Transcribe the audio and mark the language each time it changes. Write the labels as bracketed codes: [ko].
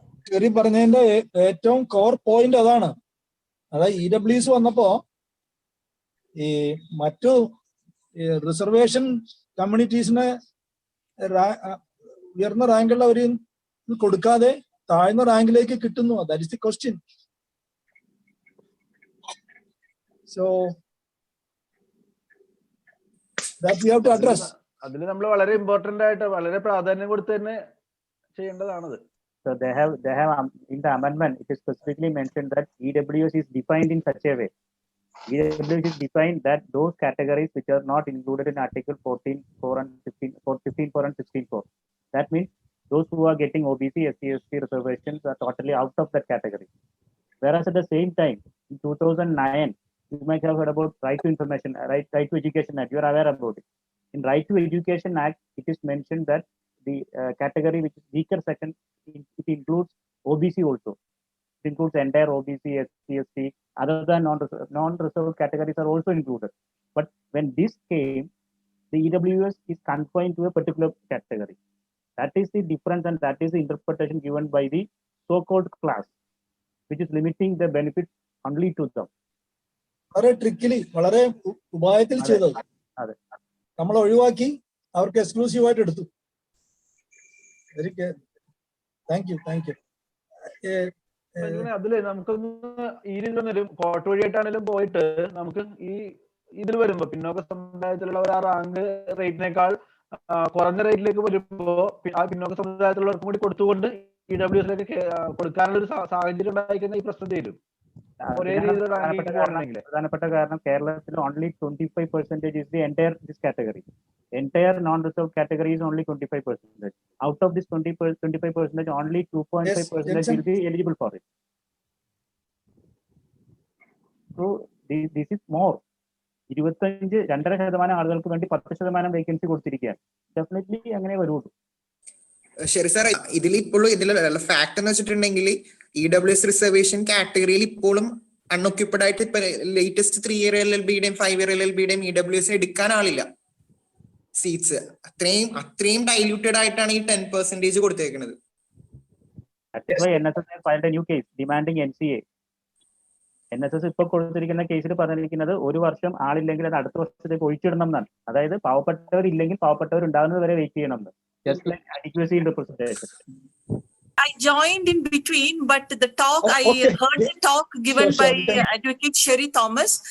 [ml] ചെറിയ പറഞ്ഞതിന്റെ ഏറ്റവും കോർ പോയിന്റ് അതാണ്. അതായത് EWS വന്നപ്പോ ഈ മറ്റു റിസർവേഷൻ കമ്മ്യൂണിറ്റീസിന് ഉയർന്ന റാങ്കുള്ളവര് കൊടുക്കാതെ താഴ്ന്ന റാങ്കിലേക്ക് കിട്ടുന്നു. [en] That is the question. So that we have to address. [ml] അതിൽ നമ്മൾ വളരെ ഇമ്പോർട്ടന്റ് ആയിട്ട് വളരെ പ്രാധാന്യം കൊടുത്ത് തന്നെ ചെയ്യേണ്ടതാണത്. [en] So they have in the amendment it is specifically mentioned that EWS is defined in such a way. EWS is defined that those categories which are not included in Article 14(4) and 15(4) and 16(4). That means those who are getting OBC, SC, ST reservations are totally out of that category. Whereas at the same time, in 2009, you might have heard about Right to Information, Right to Education Act. You are aware about it. In Right to Education Act, it is mentioned that the category which is weaker section, it includes OBC also. It includes entire OBC, SC, ST. Other than non-reserved categories are also included. But when this came, the EWS is confined to a particular category. That is the difference, and that is the interpretation given by the so-called class, which is limiting the benefits only to them. [ml] വളരെ ട്രിക്കിലി, വളരെ ഉപായത്തിൽ ചെയ്തത് നമ്മൾ ഒഴിവാക്കി അവർക്ക് exclusive ആയിട്ട് എടുത്തു. [en] Thank you. [ml] അതില് നമുക്കൊന്ന് ഈ രീതിയിൽ കോർട്ട് വഴിയായിട്ടാണെങ്കിലും പോയിട്ട് നമുക്ക് ഈ ഇതിൽ വരുമ്പോ പിന്നോക്ക സമുദായത്തിലുള്ളവർ ആ റാങ്ക് റേറ്റിനേക്കാൾ കുറഞ്ഞ റേറ്റിലേക്ക് വരുമ്പോ ആ പിന്നോക്ക സമുദായത്തിലുള്ളവർക്കും കൂടി കൊടുത്തുകൊണ്ട് EWSിലേക്ക് കൊടുക്കാനുള്ള ഒരു സാഹചര്യം ഉണ്ടായിക്കുന്ന ഈ പ്രശ്നം തീരും. പ്രധാനപ്പെട്ട കാരണം കേരളത്തിൽ [en] only 25% is the entire this category. Entire non-reserved category is only 25%. Out of this 25%, only 2.5% will be eligible for it. So this is more. [ml] 2.5% ആളുകൾക്ക് വേണ്ടി 10% വേക്കൻസി കൊടുത്തിരിക്കുകയാണ്. ഡെഫിനറ്റ്ലി അങ്ങനെ വരുള്ളൂ. ശരി സാർ, ഇതിൽ ഇപ്പോഴും ഇതിലുള്ള ഫാക്ട് എന്ന് വെച്ചിട്ടുണ്ടെങ്കിൽ EWS റിസർവേഷൻ കാറ്റഗറിയിൽ ഇപ്പോഴും അൺഒക്യുപ്പൈഡ് ആയിട്ട് ഇപ്പൊ ലേറ്റസ്റ്റ് 3 ഇയർ LLBയുടെയും 5 ഇയർ LLBയുടെയും EWS എടുക്കാൻ ആളില്ല. സീറ്റ്സ് അത്രയും ഡൈല്യൂട്ടഡ് ആയിട്ടാണ് ഈ 10% കൊടുത്തേക്കുന്നത്. [en] NSS filed a new case demanding NCA. [ml] NSS ഇപ്പോൾ കൊടുത്തിരിക്കുന്ന കേസിൽ പറഞ്ഞിരിക്കുന്നത് 1 വർഷം ആളില്ലെങ്കിൽ അത് അടുത്ത വർഷത്തേക്ക് ഒഴിച്ചിടണം എന്നാണ്. അതായത് പാവപ്പെട്ടവരില്ലെങ്കിൽ പാവപ്പെട്ടവർ ഉണ്ടാകുന്നത് വരെ വെയിറ്റ് ചെയ്യണം. [en] Just like adequacy in representation. I joined in between, but the talk, I heard the talk given by Advocate Sherry Thomas.